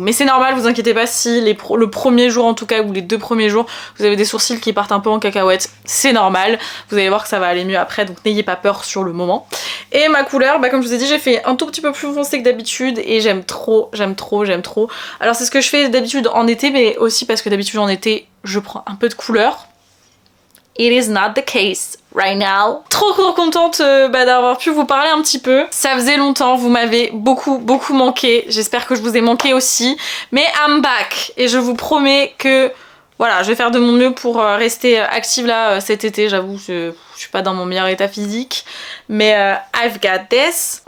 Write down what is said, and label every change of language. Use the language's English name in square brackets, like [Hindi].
[French] Mais c'est normal, vous inquiétez pas si le premier jour en tout cas ou les 2 premiers jours vous avez des sourcils qui partent un peu en cacahuète, c'est normal. Vous allez voir que ça va aller mieux après, donc n'ayez pas peur sur le moment. Et ma couleur, bah comme je vous ai dit, j'ai fait un tout petit peu plus foncé que d'habitude et j'aime trop. Alors c'est ce que je fais d'habitude en été, mais aussi parce que d'habitude en été je prends un peu de couleur. [English] It is not the case right now. [French] Trop contente d'avoir pu vous parler un petit peu. Ça faisait longtemps, vous m'avez beaucoup manqué. J'espère que je vous ai manqué aussi. Mais [English] I'm back [French] et je vous promets que voilà, je vais faire de mon mieux pour rester active là cet été. J'avoue, je suis pas dans mon meilleur état physique, mais [English] I've got this.